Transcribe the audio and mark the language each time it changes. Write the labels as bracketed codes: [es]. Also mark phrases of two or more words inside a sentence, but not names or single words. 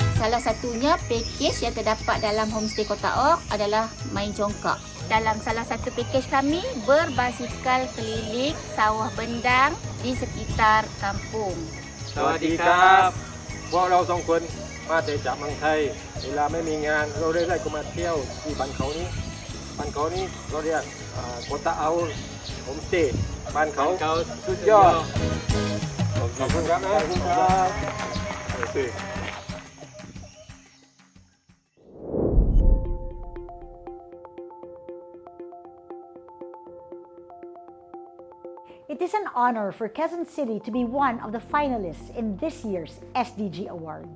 [ms] Salah satunya pakej yang terdapat dalam homestay Kota Ok adalah main congkak. Dalam salah satu pakej kami berbasikal keliling sawah bendang di sekitar kampung. [th] สวัสดีครับพวกเราสองคนมาจากเมืองไทยเวลาไม่มีงานเราเรื่อยๆก็มาเที่ยวที่บ้านเขานี้เราเรียกโคตาเอาโฮมสเตย์บ้านเขาสุดยอดขอบคุณครับนะขอบคุณครับ [en] It is an honor for Quezon City to be one of the finalists in this year's SDG Awards.